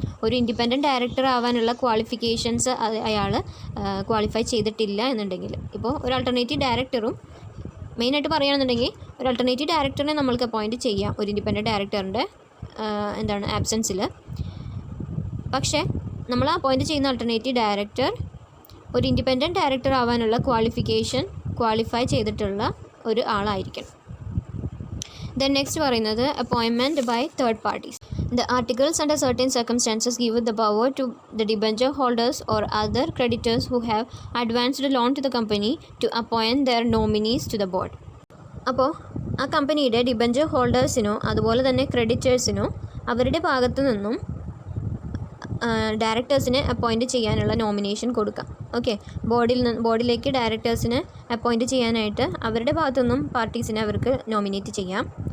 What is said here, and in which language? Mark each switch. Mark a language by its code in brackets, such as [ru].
[ml] ഒരു independent director ആവാനുള്ള qualifications അയാൾ ക്വാളിഫൈ ചെയ്തിട്ടില്ല എന്നുണ്ടെങ്കിൽ, ഇപ്പോൾ ഒരു ആൾട്ടർനേറ്റീവ് ഡയറക്ടറും മെയിനായിട്ട് പറയുകയാണെന്നുണ്ടെങ്കിൽ ഒരു ആൾട്ടർനേറ്റീവ് ഡയറക്ടറിനെ നമ്മൾക്ക് അപ്പോയിൻറ്റ് ചെയ്യാം ഒരു ഇൻഡിപെൻഡൻറ്റ് ഡയറക്ടറിൻ്റെ ആബ്സെൻസിൽ. പക്ഷേ നമ്മൾ അപ്പോയിൻറ്റ് ചെയ്യുന്ന ആൾട്ടർനേറ്റീവ് ഡയറക്ടർ ഒരു ഇൻഡിപെൻഡൻറ്റ് ഡയറക്ടർ ആവാനുള്ള ക്വാളിഫൈ ചെയ്തിട്ടുള്ള ഒരു ആളായിരിക്കണം. [en] Then next പറയുന്നത് appointment by third parties. The articles under certain circumstances give the power to the debenture holders or other creditors who have advanced a loan to the company to appoint their nominees to the board. [ml] അപ്പോൾ ആ കമ്പനിയുടെ debenture ഹോൾഡേഴ്സിനോ അതുപോലെ തന്നെ ക്രെഡിറ്റേഴ്സിനോ അവരുടെ ഭാഗത്തു നിന്നും ഡയറക്ടേഴ്സിനെ appoint ചെയ്യാനുള്ള nomination കൊടുക്കാം. ഓക്കെ, ബോർഡിലേക്ക് ഡയറക്ടേഴ്സിനെ അപ്പോയിൻറ്റ് ചെയ്യാനായിട്ട് അവരുടെ ഭാഗത്തുനിന്നും പാർട്ടീസിനെ അവർക്ക് നോമിനേറ്റ് ചെയ്യാം.